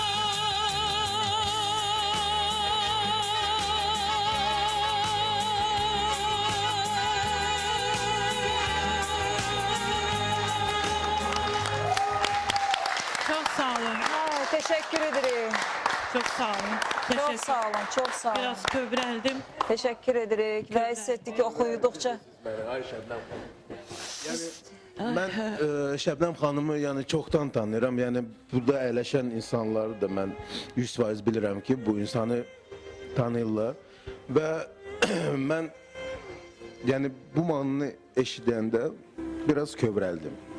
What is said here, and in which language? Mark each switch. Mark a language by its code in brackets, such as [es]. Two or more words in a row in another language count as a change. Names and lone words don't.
[tr] Çok sağ olun. Ha, teşekkür ederim. Çok sağ olun. Çok Teşekkür. sağ olun, çok sağ olun. [az] Biraz kövrəldim. [tr] Teşekkür ederik ve hissettik ki okuyudukça. [az] Mən Şəbnəm xanımı yəni çoxdan tanıyıram. Yəni burada əyləşən insanları da mən 100% bilirəm ki, bu insanı tanıyırlar və mən yəni bu mahnını eşidəndə biraz kövrəldim.